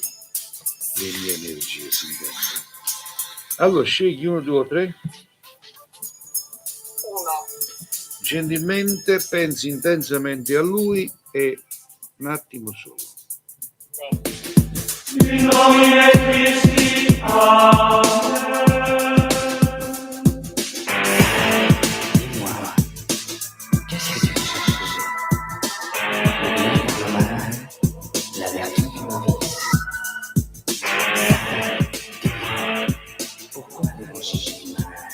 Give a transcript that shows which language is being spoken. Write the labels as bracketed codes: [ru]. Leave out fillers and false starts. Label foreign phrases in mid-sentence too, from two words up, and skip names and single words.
[it] Le mie energie si intendono. Allora scegli 1, 2 o 3. 1. Gentilmente pensi intensamente a lui e un attimo solo. Sì. [la] In nomine Christi, amen. [fr] Dis-moi, qu'est-ce que tu cherches? Le bien pour le mal, la vertu pour le vice. Pourquoi devons chercher du mal?